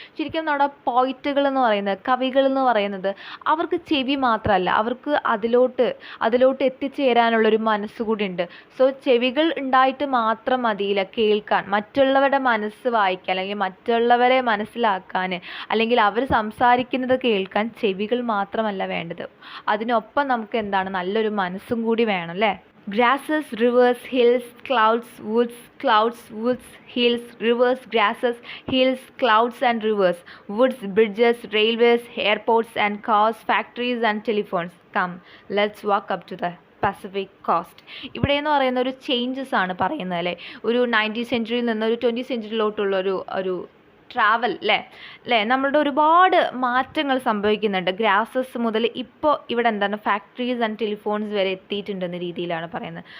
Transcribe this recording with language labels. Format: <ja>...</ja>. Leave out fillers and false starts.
<ml>ശരിക്കും നമ്മുടെ പോയിറ്റുകൾ എന്ന് പറയുന്നത്, കവികൾ എന്ന് പറയുന്നത് അവർക്ക് ചെവി മാത്രമല്ല, അവർക്ക് അതിലോട്ട് എത്തിച്ചേരാനുള്ളൊരു മനസ്സുകൂടി ഉണ്ട്. സോ ചെവികൾ ഉണ്ടായിട്ട് മാത്രം മതിയില്ല കേൾക്കാൻ, മറ്റുള്ളവരുടെ മനസ്സ് വായിക്കാൻ അല്ലെങ്കിൽ മറ്റുള്ളവരെ മനസ്സിലാക്കാൻ അല്ലെങ്കിൽ അവർ സംസാരിക്കുന്നത് കേൾക്കാൻ ചെവികൾ മാത്രമല്ല വേണ്ടത്, അതിനൊപ്പം നമുക്ക് എന്താണ് നല്ലൊരു മനസ്സും കൂടി വേണം അല്ലേ.</ml> <en>grasses, rivers, hills, clouds, woods, hills, rivers, grasses, hills, clouds and rivers, woods, bridges, railways, airports and cars, factories and telephones. Come, let's walk up to the Pacific coast.</en> <ml>ഇവിടെ എന്ന് പറയുന്ന ഒരു ചേഞ്ചസ് ആണ് പറയുന്നത് അല്ലേ, ഒരു 19th സെഞ്ച്വറിയിൽ നിന്ന് ഒരു 20th സെഞ്ച്വറിയിലോട്ടുള്ള ഒരു ട്രാവൽ അല്ലേ നമ്മളുടെ ഒരുപാട് മാറ്റങ്ങൾ സംഭവിക്കുന്നുണ്ട്. ഗ്രാസസ് മുതൽ ഇപ്പോൾ ഇവിടെ എന്താണ് ഫാക്ടറീസ് ആൻഡ് ടെലിഫോൺസ് വരെ എത്തിയിട്ടുണ്ടെന്ന രീതിയിലാണ് പറയുന്നത്.</ml>